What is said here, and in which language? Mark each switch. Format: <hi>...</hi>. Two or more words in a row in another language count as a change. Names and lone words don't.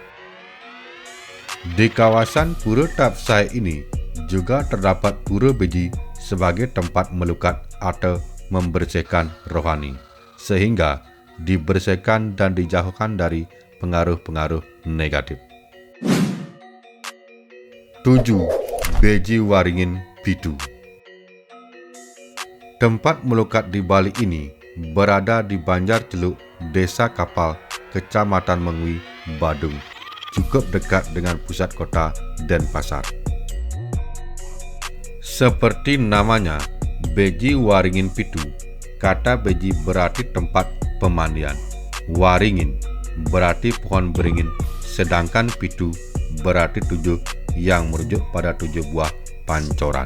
<id>Di kawasan Pura Tapsai ini juga terdapat Pura Beji sebagai tempat melukat atau membersihkan rohani, sehingga dibersihkan dan dijauhkan dari pengaruh-pengaruh negatif. 7. Beji Waringin Pitu. Tempat melukat di Bali ini berada di Banjar Celuk, Desa Kapal, Kecamatan Mengwi, Badung, cukup dekat dengan pusat kota Denpasar. Seperti namanya, Beji Waringin Pitu, kata Beji berarti tempat pemandian, Waringin berarti pohon beringin, sedangkan Pitu berarti 7 yang merujuk pada 7 buah pancoran.</id>